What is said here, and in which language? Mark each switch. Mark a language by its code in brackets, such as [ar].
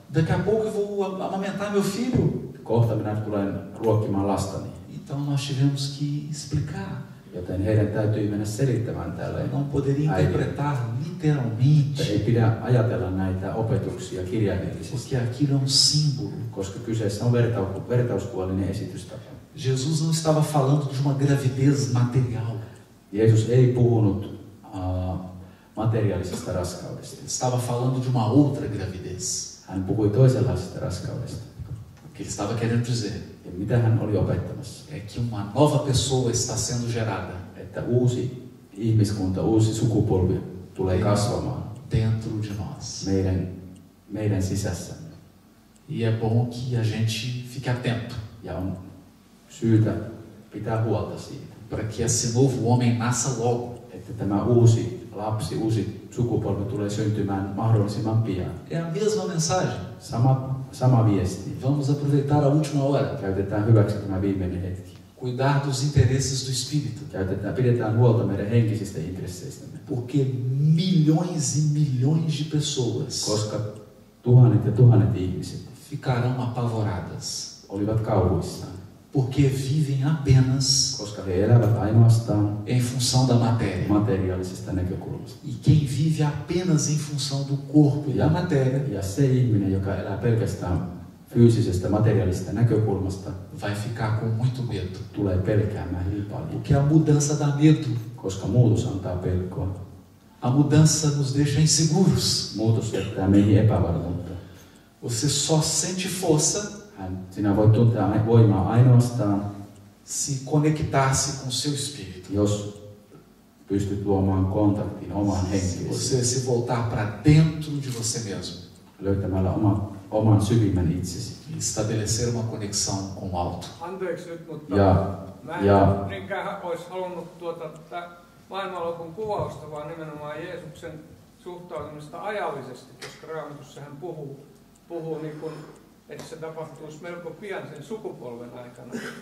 [pt] Daqui a pouco eu vou amamentar meu filho. [fi] Kohta minä tulen ruokkimaan lastani. [pt] Então nós tivemos que explicar. [fi] Joten heidän täytyy mennä selittämään tälle. [pt] Não poderia interpretar literalmente, [fi] Ei pidä ajatella näitä opetuksia kirjaimellisesti, [pt] porque aquilo é um símbolo. [fi] koska kyseessä on vertauskuvalinen esitystapa. [pt] Jesus não estava falando de uma gravidez material. [fi] Jeesus ei puhunut materiaalisesta raskaudesta. [pt] Ele estava falando de uma outra gravidez. [fi] Hän puhui toisenlaisesta raskaudesta. [pt] que ele estava querendo dizer [fi] Ja mitä hän oli opettamassa? [pt] é que uma nova pessoa está sendo gerada [fi] Että uusi ihmiskunta, uusi sukupolvi tulee kasvamaan [pt] dentro de nós. [fi] meidän sisässämme. [pt] E é bom que a gente fique atento [fi] Ja on syytä pitää huolta siitä, [pt] para que esse novo homem nasça logo. [fi] että tämä uusi lapsi, uusi sukupolvi tulee syntymään mahdollisimman pian. [pt] É a mesma mensagem. [fi] Sama viesti. [pt] Vamos aproveitar a última hora. [fi] Käytetään hyväksi tämä viimeinen hetki. [pt] Cuidar dos interesses do Espírito. [fi] Pidetään huolta meidän henkisistä intresseistämme. [pt] Porque milhões e milhões de pessoas [fi] Koska tuhannet ja tuhannet ihmiset [pt] ficarão apavoradas. [fi] olivat kauhuissaan. [pt] Porque vivem apenas [fi] Koska he elävät ainoastaan [pt] em função da matéria. [fi] materiaalisesta näkökulmasta. [pt] E quem vive apenas em função do corpo e da matéria [fi] Ja se ihminen, joka elää pelkästään fyysisestä materiaalisesta näkökulmasta, [pt] vai ficar com muito medo. [fi] tulee pelkäämään hyvin paljon. [pt] Porque a mudança dá medo. [fi] Koska muutos antaa pelkoa. [pt] A mudança nos deixa inseguros. [fi] Muutos jättää meihin epävarmuutta. [pt] Você só sente força [fi] Sinä voit tuntea voimaa ainoastaan, [pt] se conectar-se com o seu espírito. [fi] jos pystyt luomaan kontaktin omaan [pt] Se [fi] henkilösi. [pt] você se voltar para dentro de você mesmo [fi] Löytämällä oman syvimmän itsesi. [pt] e estabelecer uma conexão com o alto. [fi] Anteeksi nyt, mutta mä en niinkään olisi halunnut tätä maailmanlopun kuvausta, vaan nimenomaan Jeesuksen suhtautumista ajallisesti, koska Raamatussa hän puhuu niin kuin, että se tapahtuisi melko pian sen sukupolven aikana.